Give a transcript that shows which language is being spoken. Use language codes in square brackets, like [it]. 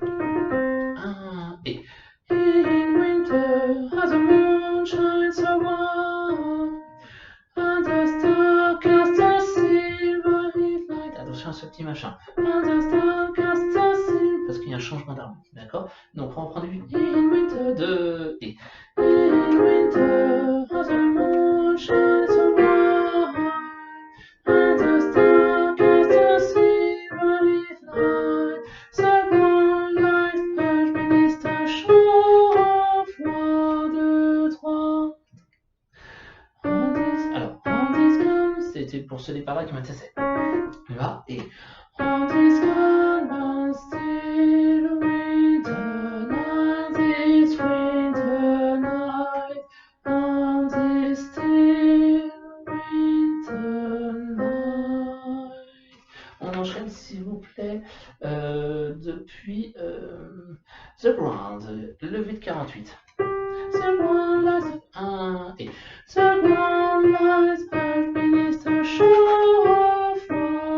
[en] 1 et in winter, as the moon shines so bright, and the star casts a silvery light. [fr] Attention à ce petit machin. [en] And the star casts a silvery, [fr] parce qu'il y a un changement d'harmonie, d'accord? Donc on reprend du [en] in winter, 2 et in winter, as the moon shines so bright, and the star casts a silvery light, so bright light flash beneath the shore of light. 2, 3. On this calm, [fr] c'était pour ce départ-là qui m'intéressait. Là, et [en] on this calm and still winter night, this winter night, on this still winter night. [fr] On enchaîne, s'il vous plaît, depuis The Ground, levé de 48. [en] The ground lies 1 et the ground lies bare beneath the shore of light.